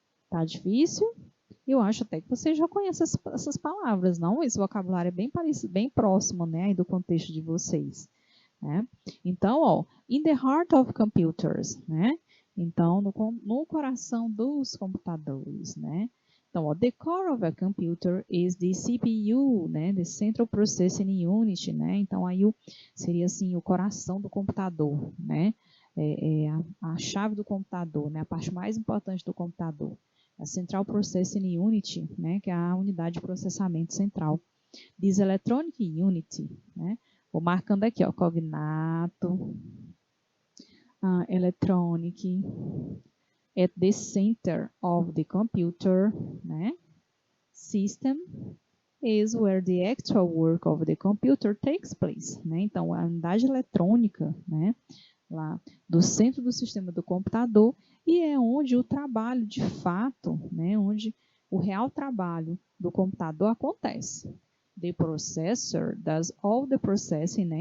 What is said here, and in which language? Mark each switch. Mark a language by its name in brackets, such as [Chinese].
[Portuguese] Tá difícil? Eu acho até que vocês já conhecem essas palavras, não? Esse vocabulário é bem parecido, bem próximo, né, aí do contexto de vocês, né? Então, ó, [English] in the heart of computers, [Portuguese] né? Então, no coração dos computadores, né? [English] Então, ó, the core of a computer is the CPU, né? The Central Processing Unit, né? [Portuguese] Então, aí seria assim o coração do computador, né? A chave do computador, né? A parte mais importante do computador. A Central Processing Unit, né? Que é a unidade de processamento central. [English] This Electronic Unit, né? [Portuguese] Vou marcando aqui, ó, cognato, [English] electronic, at the center of the computer, né? System is where the actual work of the computer takes place, né? [Portuguese] Então, a unidade eletrônica, né? Lá do centro do sistema do computador e é onde o trabalho de fato, né? Onde o real trabalho do computador acontece. [English] The processor does all the processing, né?